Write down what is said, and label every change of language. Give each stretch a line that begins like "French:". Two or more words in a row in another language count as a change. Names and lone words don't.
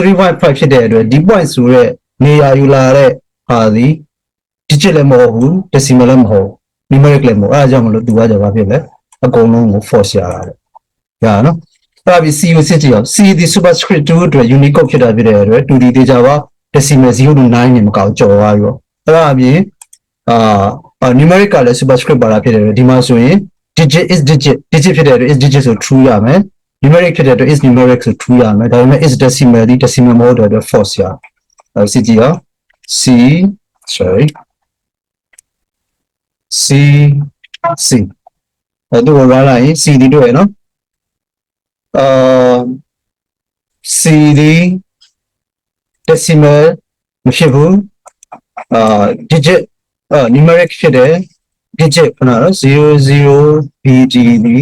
Burmese: 3 5 5 ဖြစ်တဲ့အတွက်ဒီ point ဆိုတဲ့နေရာယူလာတဲ့ဟာဒီ digit လည်းမဟုတ်ဘူး decimal လည်းမဟုတ် numeric လည်းမဟုတ်အဲဒါကြောင့်မလို့သူက ကြပါဖြစ်လဲအကုန်လုံးကို force ရတာပေါ့ရအောင်နော်အဲ့ဒါပြီး C ကိုစစ်ကြည့်အောင် C ဒီ superscript 2အတွက် Unicode ဖြစ်တာဖြစ်တဲ့အတွက် 2D တေချာပါ
English: decimal 0 to 9
Burmese: နဲ့မကောက်ကြော်သွားပြီးတော့အဲ့ဒါအပြင်numeric ကလည်း superscript ပါတာဖြစ်တဲ့အတွက်ဒီမှာဆိုရင်
English: digit is digit
Burmese: ဖြစ်တဲ့အတွက်
English: is digit
Burmese: ဆို true ရမယ် numeric ဖြစ်တဲ့အတွက်
English: is numeric
Burmese: ဆို true ရမယ်ဒါပေမဲ့
English: is decimal
Burmese: ဒီ decimal မဟုတ်တဲ့အတွက် false ရအောင်စစ်ကြည့်အောင် C အဲ့ဒါကို run လိုက်ရင် C ဒီတွေ့ရနော်C ဒီ decimal မဖြစ်ဘူး
English: digit numeric
Burmese: ဖြစ်တယ် digit ခဏနော် 00BD ဒီ